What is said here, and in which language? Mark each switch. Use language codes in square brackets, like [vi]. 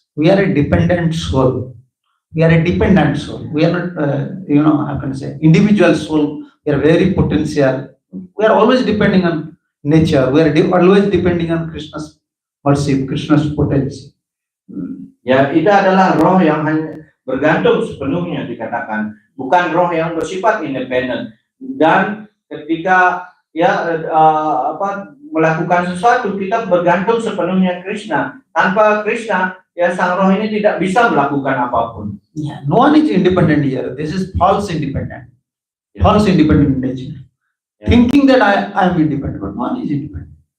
[en] We are a dependent soul. We are a dependent soul. We are not, how can I say, individual soul. We are very potential. We are always depending on nature. We are always depending on Krishna's mercy, Krishna's potency. [id] Ya, itu adalah roh yang hanya bergantung sepenuhnya dikatakan, bukan roh yang bersifat independen. Dan ketika ya melakukan sesuatu, kita bergantung sepenuhnya Krishna. Tanpa Krishna, ya sang roh ini tidak bisa melakukan apapun. [en] Yeah, no one is independent here. This is false independent. [id] Ya. [en] False independent nature. [id] Ya. [en] Thinking that I am independent, but no one is independent.